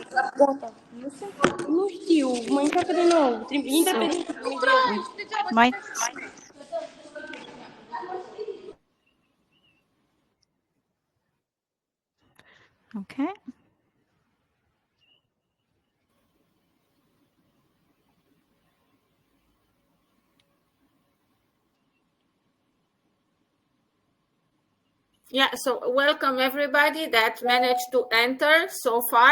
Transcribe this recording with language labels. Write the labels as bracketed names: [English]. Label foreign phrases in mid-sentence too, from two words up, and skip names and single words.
[Romanian] Nu știu, mă încarcă de nou. Intră pe [English] We might. Okay. Yeah, so welcome everybody that managed to enter so far.